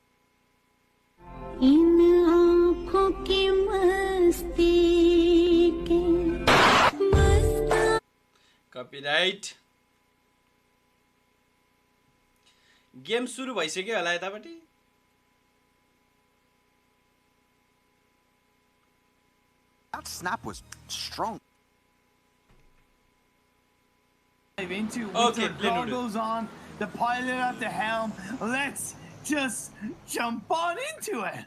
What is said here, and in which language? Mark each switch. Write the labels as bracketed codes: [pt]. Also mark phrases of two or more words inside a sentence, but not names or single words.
[hi] इन आँखों की मस्ती के [en] copyright game [ne] सुरु भइसक्यो होला यतापट्टि [en] That snap was strong. Into okay, goggles on, the pilot at the helm. Let's just jump on into it.